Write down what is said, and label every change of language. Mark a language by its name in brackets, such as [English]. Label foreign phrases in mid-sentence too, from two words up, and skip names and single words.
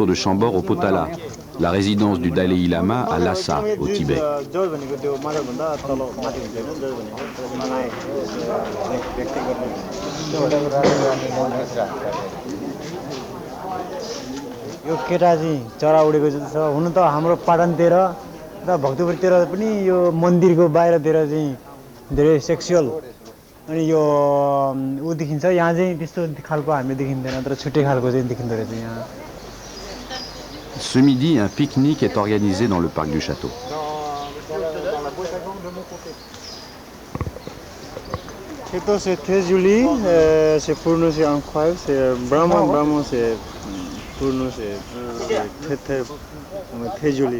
[French] de Chambord au Potala, la résidence du Dalai Lama à Lhasa, au Tibet. [Nepali] यो केटा चाहिँ चरा उडेको जस्तो छ हुन त हाम्रो पाटनतिर र भक्तपुरतिर पनि यो मन्दिरको बाहिरतिर चाहिँ धेरै सेक्सुअल अनि यो उ देखिन्छ यहाँ चाहिँ त्यस्तो खालको हामीले देखिँदैन तर छुट्टै खालको चाहिँ देखिँदो रहेछ यहाँ. [French] Ce midi, un pique-nique est organisé dans le parc du château. C'est très joli, c'est pour nous c'est incroyable, c'est vraiment c'est pour nous c'est très joli.